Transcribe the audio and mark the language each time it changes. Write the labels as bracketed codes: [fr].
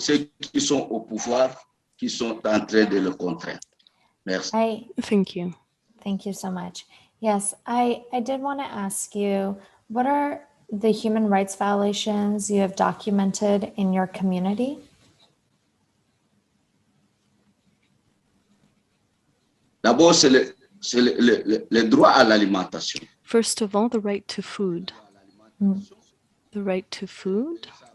[fr] Ceux qui sont au pouvoir qui sont en train de le contraindre. Merci. [en] Thank you. Thank you so much. Yes, I did want to ask you, what are the human rights violations you have documented in your community? [fr] D'abord, c'est le droit à l'alimentation. [en] First of all, the right to food. The right to food.